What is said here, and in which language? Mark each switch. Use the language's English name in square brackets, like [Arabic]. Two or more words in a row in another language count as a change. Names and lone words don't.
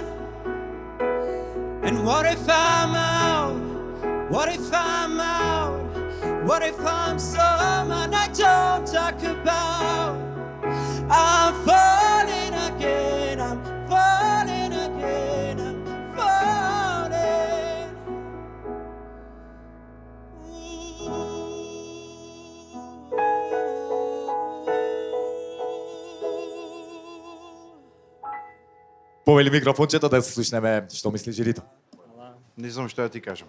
[English] And what if I'm out? What if I'm out? What if I'm someone I don't talk about? I'm falling again, I'm falling again, I'm falling. [Macedonian] Повели микрофончето да слушнеме што мисли жирито. Не знам што да ти кажам.